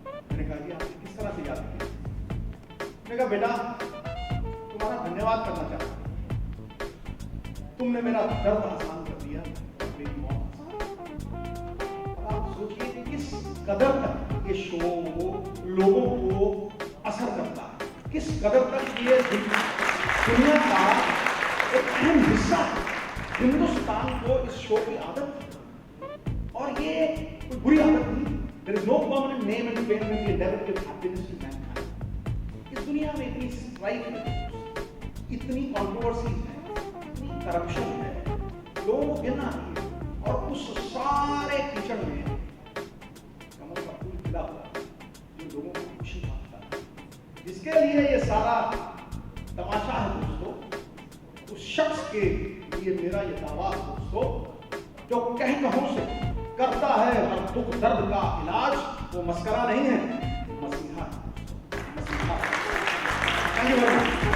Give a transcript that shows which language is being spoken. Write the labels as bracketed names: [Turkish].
[Hindi] मैंने कहा जी आपने किस तरह से याद किया? मैंने कहा बेटा तुम्हारा धन्यवाद करना चाहता हूं, तुमने मेरा दर्द आसान कर दिया, मेरी मौत आसान। अब आप सोचिए कि किस कदर तक ये शो लोगों को असर करता है, किस कदर तक ये दुनिया का एक अहम हिस्सा है। हिंदुस्तान को इस शो की आदत थी और ये कोई बुरी आदत नहीं। [English] There is no permanent name and fame when the endeavor gives happiness to mankind। [Hindi] इस दुनिया में इतनी स्ट्राइक है, इतनी कंट्रोवर्सी है, इतनी करप्शन है, लोगों को गिनना नहीं है, और उस सारे कीचड़ में कमल का फूल खिला हुआ जो लोगों को खुशी पाता है, जिसके लिए ये सारा तमाशा है दोस्तों, उस शख्स के लिए मेरा ये दावा है दोस्तों, जो कहीं कहों से करता है हर दुख दर्द का इलाज, वो मस्करा नहीं है, मसीहा है, मसीहा। [English] Thank you very much.